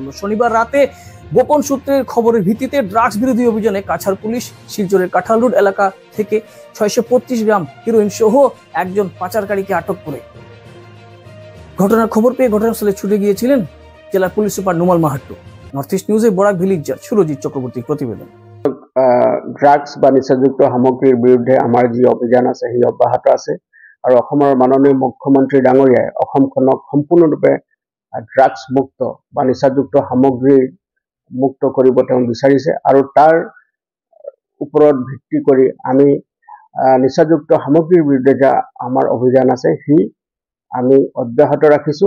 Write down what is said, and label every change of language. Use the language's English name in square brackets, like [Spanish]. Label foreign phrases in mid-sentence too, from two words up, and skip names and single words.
[Bangla] শনিবার রাতে গোপন সূত্রের খবরের ভিত্তিতে ড্রাগস বিরোধী অভিযানে কাছাড় পুলিশ শিলচরের কাঁঠাল রোড এলাকা থেকে 625 গ্রাম হিরোইন সহ একজন পাচারকারীকে আটক করে। ঘটনার খবর পেয়ে ঘটনাস্থলে ছুটে গিয়েছিলেন জেলার পুলিশ সুপার নুমাল মাহাট্টু। নর্থ ইস্ট নিউজে বরাক ভিলেজার সুরজিৎ চক্রবর্তীর প্রতিবেদন। [Assamese] ড্রাগছ বা নিচাযুক্ত সামগ্ৰীৰ বিৰুদ্ধে আমাৰ যি অভিযান আছে সেই অব্যাহত আছে আৰু অসমৰ মাননীয় মুখ্যমন্ত্ৰী ডাঙৰীয়াই অসমখনক সম্পূৰ্ণৰূপে ড্ৰাগছ মুক্ত বা নিচাযুক্ত সামগ্ৰী মুক্ত কৰিব তেওঁ বিচাৰিছে আৰু তাৰ ওপৰত ভিত্তি কৰি আমি নিচাযুক্ত সামগ্ৰীৰ বিৰুদ্ধে যা আমাৰ অভিযান আছে সি আমি অব্যাহত ৰাখিছোঁ।